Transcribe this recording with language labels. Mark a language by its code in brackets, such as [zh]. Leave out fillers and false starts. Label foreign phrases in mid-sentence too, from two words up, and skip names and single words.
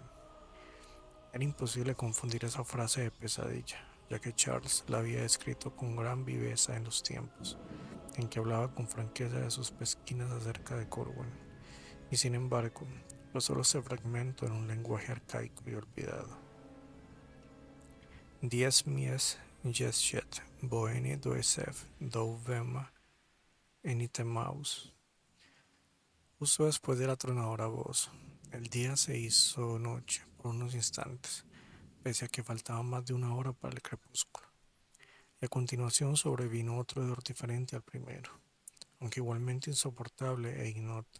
[es] Era imposible confundir esa frase de pesadilla, ya que Charles la había escrito con gran viveza en los tiempos en que hablaba con franqueza de sus pesquisas acerca de Corwin, y sin embargo, fue solo ese fragmento en un lenguaje arcaico y olvidado. Dies mies jeschet boeni doesef dou vema enitemaus. Justo después de la tronadora voz, el día se hizo noche por unos instantes, pese a que faltaba más de una hora para el crepúsculo. Y a continuación sobrevino otro hedor diferente al primero, aunque igualmente insoportable e ignoto.